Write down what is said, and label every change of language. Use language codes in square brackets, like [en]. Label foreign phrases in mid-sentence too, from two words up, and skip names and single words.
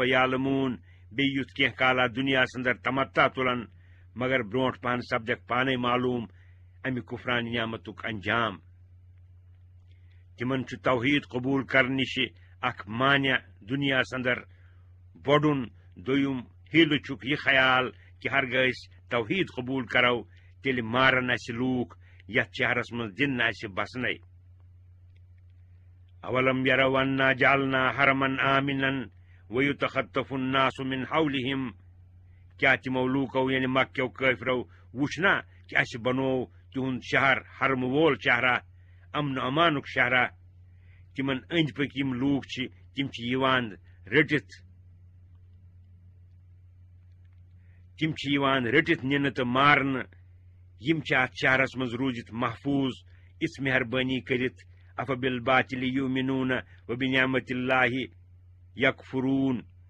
[ks] یعلموٗن بیٚیہِ یُتھ کینٛہہ کالا دُنیاہس اندر تمتع تُلن مگر برونٛٹھ پہن سپدٮ۪کھ پانے معلوٗم امہِ کُفرانہِ نعمتُک انجام تِمن چھُ توحید قبوٗل کرنہٕ نِش اکھ مانیہ دُنیاہس اندر بوٚڑُن دوٚیُم ہیٖلہٕ چھُکھ یہِ خیال کہِ ہرگاہ أسۍ توحید قبوٗل کرو تیٚلہِ مارن اسہِ لوٗکھ یتھ شہرس منٛز دِن نہٕ اسہِ بسنے [ar] اولم یرو انا جعلنا حرمن آمنن ویتخطف الناس من حولہم [ks] کیٛاہ تِمو لوٗکو یعنی مکہو کٲفرو وُچھ نا کہِ اسہِ بنوو تِہُنٛد شہر حرمہٕ وول شہرا امن امانُک شہرا تِمن أنٛدۍ پٔکۍ یِم لوٗکھ چھِ تِم چھِ یِوان رٔٹِتھ نِنہٕ تہٕ مارنہٕ یِم چھِ اتھ شہرس منٛز روٗزِتھ محفوٗظ یِژھ مہربٲنی کٔرِتھ [ar] افبالباطل یؤمنون وبنعمت اللہ یکفرون.